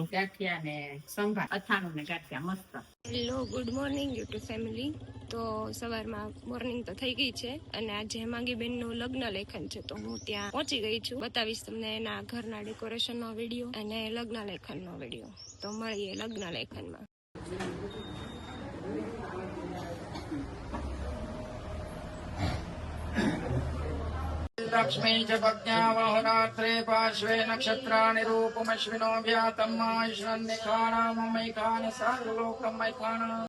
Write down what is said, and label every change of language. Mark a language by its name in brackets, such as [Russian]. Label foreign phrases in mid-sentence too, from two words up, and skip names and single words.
[Gujarati] ગાંઠિયા ને સંભાર, અથાણું ને ગાંઠિયા મસ્ત। [English] Hello, good morning YouTube family. [Gujarati] તો સવારમાં મોર્નિંગ તો થઈ ગઈ છે અને આજે હેમાંગીબેનનું લગ્ન લેખન છે તો હું ત્યાં પહોંચી ગઈ છું। બતાવીશ તમને એના ઘરના ડેકોરેશનનો વિડીયો અને લગ્ન લેખનનો વિડીયો। તો મળીએ લગ્ન લેખનમાં। [Sanskrit] लक्ष्मी च पत्न्यावहरात्रे पार्श्वे नक्षत्राणि रूपमश्विनो व्यातम् आयुष्णन्निखाणामैखानि सर्वलोकमैखाण